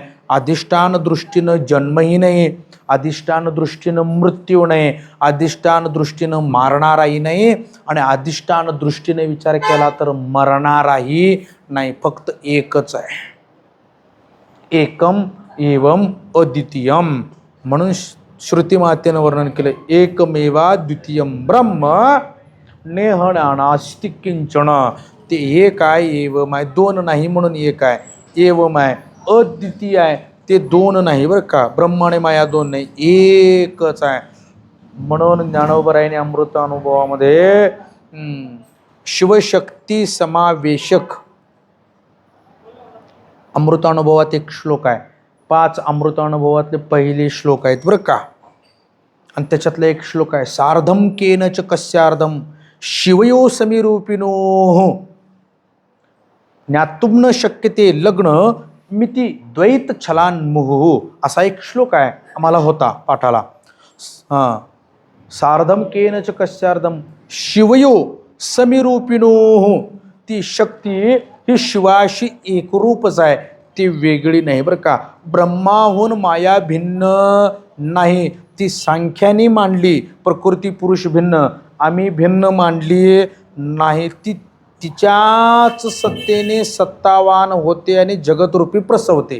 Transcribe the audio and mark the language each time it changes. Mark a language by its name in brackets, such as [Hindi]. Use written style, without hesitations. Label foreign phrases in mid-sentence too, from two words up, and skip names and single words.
[Marathi] अधिष्ठान दृष्टीनं जन्मही नाही, अधिष्ठान दृष्टीनं मृत्यू नाही, अधिष्ठान दृष्टीनं मारणाराही नाही आणि अधिष्ठान दृष्टीने विचार केला तर मरणाराही नाही. फक्त एकच आहे, [Sanskrit] एकम एवम अद्वितीयम. [Marathi] म्हणून श्रुती मातेनं वर्णन केलं, [Sanskrit] एकमेवा द्वितीयम ब्रह्म नेहणानास्ति किंचन. [Marathi] ते एक आहे, एवम आहे, दोन नाही म्हणून एक आहे, एवम आहे, अद्वितीय आहे, ते दोन नाही बरं का. ब्रह्म आणि माया दोन नाही, एकच आहे. म्हणून ज्ञानोबरायाने अमृत अनुभवामध्ये शिवशक्ती समावेशक अमृतानुभवात एक श्लोक आहे. 5 अमृतानुभवातले पहिले श्लोक आहेत बरं का. आणि त्याच्यातला एक श्लोक आहे, [Sanskrit] सार्धम केनच कस्यार्धम शिवयो समीरूपिनो ज्ञातुम न शक्यते लग्न मिती द्वैत छलान मुहुः [Marathi] असा एक श्लोक आहे, आम्हाला होता पाठाला. [Sanskrit] सार्धम केनच कस्यार्धम शिवयो समीरूपिणोः. [Marathi] ती शक्ती ही शिवाशी एकरूपच आहे, ती वेगळी नाही बरं का. ब्रह्माहून माया भिन्न नाही, ती सांख्याने मांडली. प्रकृती पुरुष भिन्न, आम्ही भिन्न मांडली नाही. ती तिच्याच सत्तेने सत्तावान होते आणि जगतरूपी प्रसवते.